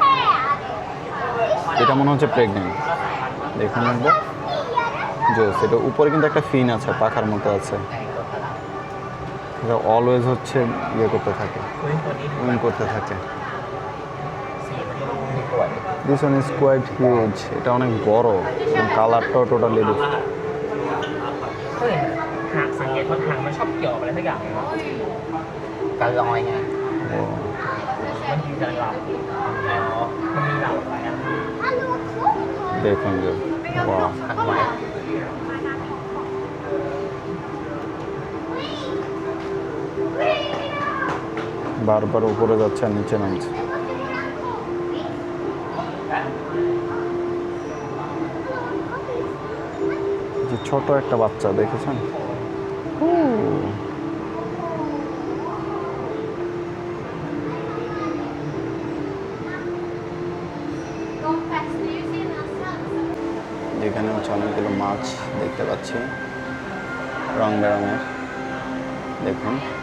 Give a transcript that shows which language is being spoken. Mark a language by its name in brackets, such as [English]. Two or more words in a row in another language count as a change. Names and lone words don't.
[Bangla] এটা মনে হচ্ছে প্রেগনেন্ট, দেখুন একবার জোস। এটা উপরে কিন্তু একটা ফিন আছে, পাখার মতো আছে। এটা অলওয়েজ হচ্ছে ইয়ে করতে থাকে, উইং করতে থাকে। [English] this one is quite huge, [Bangla] এটা অনেক বড় এবং কালারটাও [English] totally different. [Thai] ก็เห็นหางสังเกตว่าหางมันชอบเกี่ยวกับอะไรสักอย่างเลยครับการลอยไงมันมีการหลับมันมีหลับอะไรอ่ะ [Bangla] দেখুন যে ওয়াও, [Thai] หันไว้ [Bangla] বারবার উপরে যাচ্ছে আর নিচে নামছে। যে ছোট একটা বাচ্চা দেখেছেন, যেখানে হচ্ছে অনেকগুলো মাছ দেখতে পাচ্ছি রং বেরঙের, দেখুন।